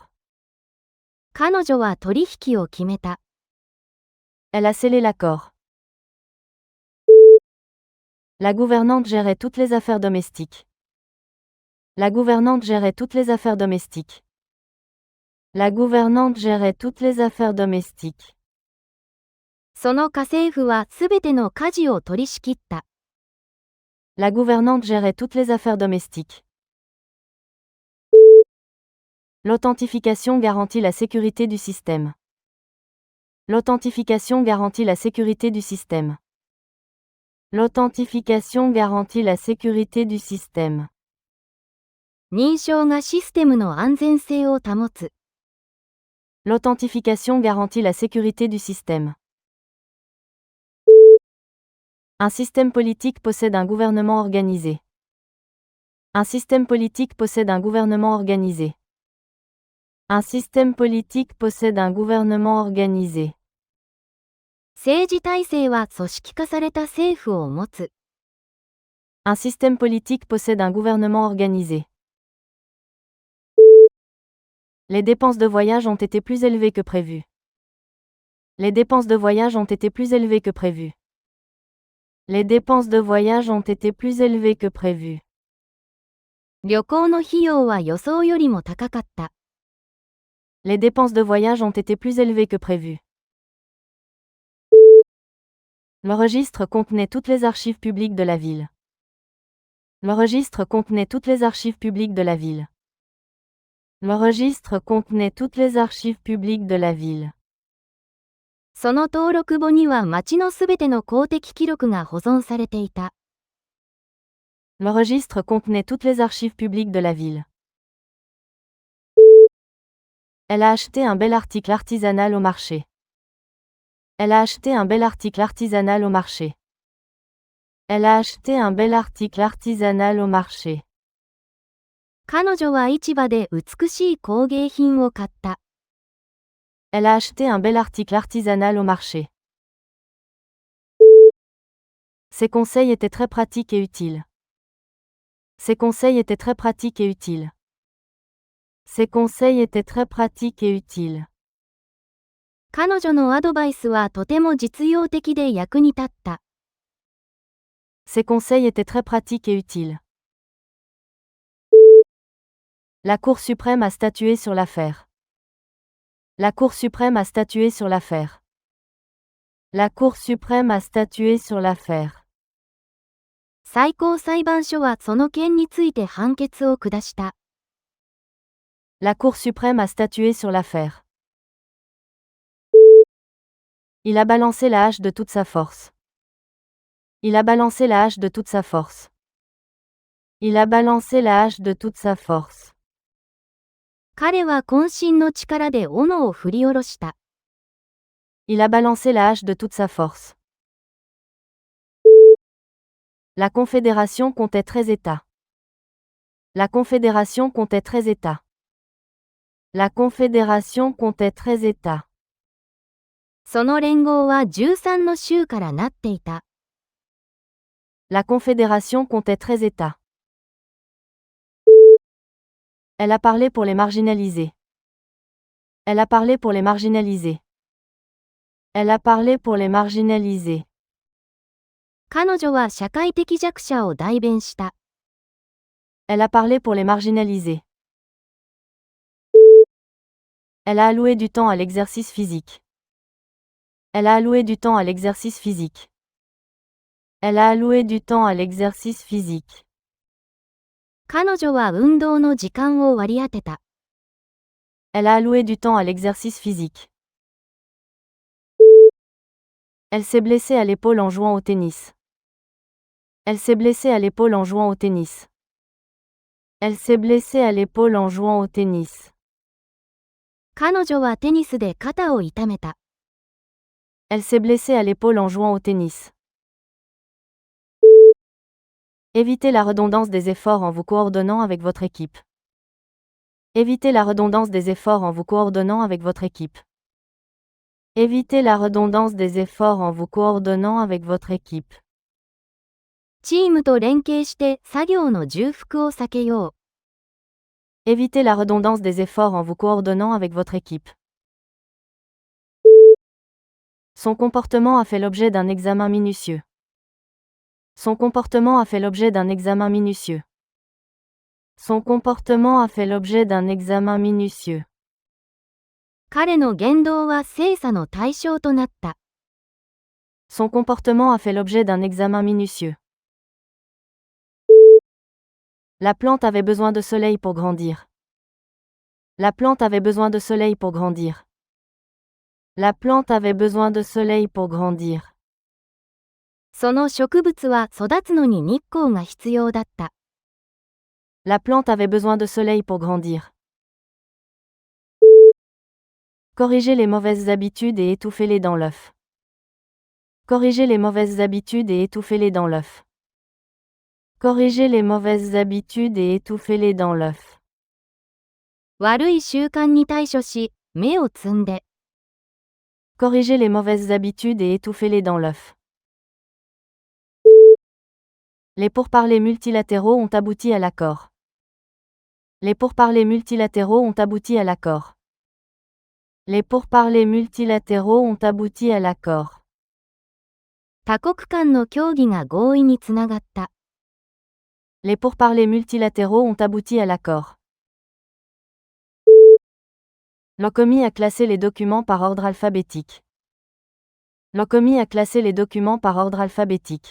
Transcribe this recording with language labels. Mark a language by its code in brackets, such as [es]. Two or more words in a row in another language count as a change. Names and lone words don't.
[ja] 彼女は取引を決めた。 [fr] Elle a scellé l'accord. La gouvernante gérait toutes les affaires domestiques. La gouvernante gérait toutes les affaires domestiques. La gouvernante gérait toutes les affaires domestiques. [ja] その家政婦はすべての家事を取り仕切った。 [fr] La gouvernante gérait toutes les affaires domestiques. L'authentification garantit la sécurité du système. L'authentification garantit la sécurité du système. L'authentification garantit la sécurité du système. [ja] 認証がシステムの安全性を保つ。 [fr] L'authentification garantit la sécurité du système. Un système politique possède un gouvernement organisé. Un système politique possède un gouvernement organisé. Un système politique possède un gouvernement organisé. [ja] 政治体制は組織化された政府を持つ。 [fr] Un système politique possède un gouvernement organisé. Les dépenses de voyage ont été plus élevées que prévu. Les dépenses de voyage ont été plus élevées que prévu. Les dépenses de voyage ont été plus élevées que prévu. [ja] 旅行の費用は予想よりも高かった。 [fr] Les dépenses de voyage ont été plus élevées que prévu. Le registre contenait toutes les archives publiques de la ville. Le registre contenait toutes les archives publiques de la ville. Le registre contenait toutes les archives publiques de la ville. [ja] その登録簿には町のすべての公的記録が保存されていた。 [fr] Le registre contenait toutes les archives publiques de la ville. Elle a acheté un bel article artisanal au marché. Elle a acheté un bel article artisanal au marché. Elle a acheté un bel article artisanal au marché. [ja] 彼女は市場で美しい工芸品を買った。 [fr] Elle a acheté un bel article artisanal au marché. Ses conseils étaient très pratiques et utiles. Ses conseils étaient très pratiques et utiles. Ses conseils étaient très pratiques et utiles. [ja] 彼女のアドバイスはとても実用的で役に立った。 [fr] Ses conseils étaient très pratiques et utiles. La Cour suprême a statué sur l'affaire. La Cour suprême a statué sur l'affaire. La Cour suprême a statué sur l'affaire. [ja] 最高裁判所はその件について判決を下した。 [fr] La Cour suprême a statué sur l'affaire. Il a balancé la hache de toute sa force. Il a balancé la hache de toute sa force. Il a balancé la hache de toute sa force. [ja] 彼は渾身の力で斧を振り下ろした。 [fr] Il a balancé la hache de toute sa force. La Confédération comptait 13 États. La Confédération comptait 13 États. La Confédération comptait 13 États. [ja] その連合は13の州からなっていた。 [fr] La Confédération comptait 13 États. Elle a parlé pour les marginalisés. Elle a parlé pour les marginalisés. Elle a parlé pour les marginalisés. [ja] 彼女は社会的弱者を代弁した。 [fr] Elle a parlé pour les marginalisés. Elle a alloué du temps à l'exercice physique. Elle a alloué du temps à l'exercice physique. Elle a alloué du temps à l'exercice physique. [ja] 彼女は運動の時間を割り当てた。 [fr] Elle a alloué du temps à l'exercice physique. Elle s'est blessée à l'épaule en jouant au tennis. Elle s'est blessée à l'épaule en jouant au tennis. Elle s'est blessée à l'épaule en jouant au tennis. [ja] 彼女はテニスで肩を痛めた。 [fr] Elle s'est blessée à l'épaule en jouant au tennis. Évitez la redondance des efforts en vous coordonnant avec votre équipe. Évitez la redondance des efforts en vous coordonnant avec votre équipe. Évitez la redondance des efforts en vous coordonnant avec votre équipe. [ja] チームと連携して作業の重複を避けよう。 [fr] Évitez la redondance des efforts en vous coordonnant avec votre équipe. Son comportement a fait l'objet d'un examen minutieux. Son comportement a fait l'objet d'un examen minutieux. Son comportement a fait l'objet d'un examen minutieux. [ja] 彼の言動は精査の対象となった。 [fr] Son comportement a fait l'objet d'un examen minutieux. La plante avait besoin de soleil pour grandir. La plante avait besoin de soleil pour grandir. La plante avait besoin de soleil pour grandir. [ja] その植物は育つのに日光が必要だった。 [fr] La plante avait besoin de soleil pour grandir. Corrigez les mauvaises habitudes et étouffez-les dans l'œuf. Corrigez les mauvaises habitudes et étouffez-les dans l'œuf. Corrigez les mauvaises habitudes et étouffez-les dans l'œuf. [ja] 悪い習慣に対処し、芽を摘んで。 [fr] Corrigez les mauvaises habitudes et étouffez-les dans l'œuf. Les pourparlers multilatéraux ont abouti à l'accord. Les pourparlers multilatéraux ont abouti à l'accord. Les pourparlers multilatéraux ont abouti à l'accord. [ja] 多国間の協議が合意につながった。 [fr] Les pourparlers multilatéraux ont abouti à l'accord. L'OCOMI a classé les documents par ordre alphabétique. L'OCOMI a classé les documents par ordre alphabétique.